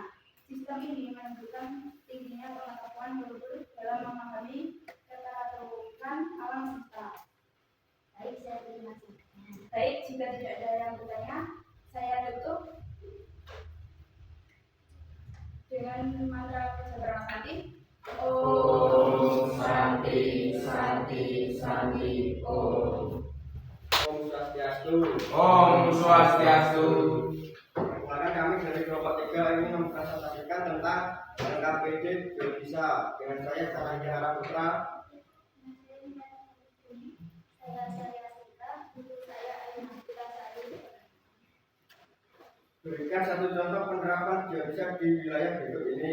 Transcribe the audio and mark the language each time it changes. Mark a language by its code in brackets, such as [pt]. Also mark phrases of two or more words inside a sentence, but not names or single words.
[id] Sistem ini menunjukkan tingginya pengetahuan leluhur dalam memahami keteraturan alam semesta. Baik, saya terima kasih. Baik, jika tidak ada yang bertanya, saya tutup dengan mantra persebaran nanti. [sa] Om Santi Santi Santi Om. Om Swastiastu. Om Swastiastu. [id] Perkenalkan kami dari kelompok 3 ini mempresentasikan tentang LKPD Jodisa dengan saya Sarah Putra. Saya Asika, guru saya Ayuhita Sari. Berikan satu contoh penerapan Jodisa di wilayah berikut ini.